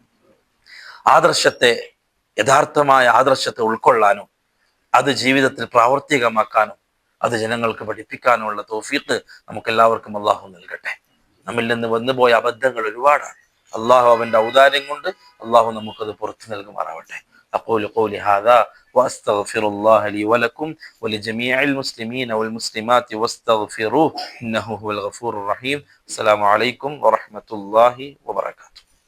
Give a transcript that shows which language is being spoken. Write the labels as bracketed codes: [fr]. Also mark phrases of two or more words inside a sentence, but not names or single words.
[ml] യഥാർത്ഥമായ ആദർശത്തെ ഉൾക്കൊള്ളാനും അത് ജീവിതത്തിൽ പ്രാവർത്തികമാക്കാനും അത് ജനങ്ങൾക്ക് പഠിപ്പിക്കാനുമുള്ള തൗഫീഖ് നമുക്കെല്ലാവർക്കും അല്ലാഹു നൽകട്ടെ. നമ്മിൽ നിന്ന് വന്നുപോയ അബദ്ധങ്ങൾ ഒരുപാടാണ്. അള്ളാഹു അവന്റെ ഔദാര്യം കൊണ്ട് അള്ളാഹു നമുക്കത് പുറത്തു നൽകുമാറാവട്ടെ. [ar] أقول قولي هذا وأستغفر الله لي ولكم ولجميع المسلمين والمسلمات واستغفروه إنه هو الغفور الرحيم. السلام عليكم ورحمة الله وبركاته.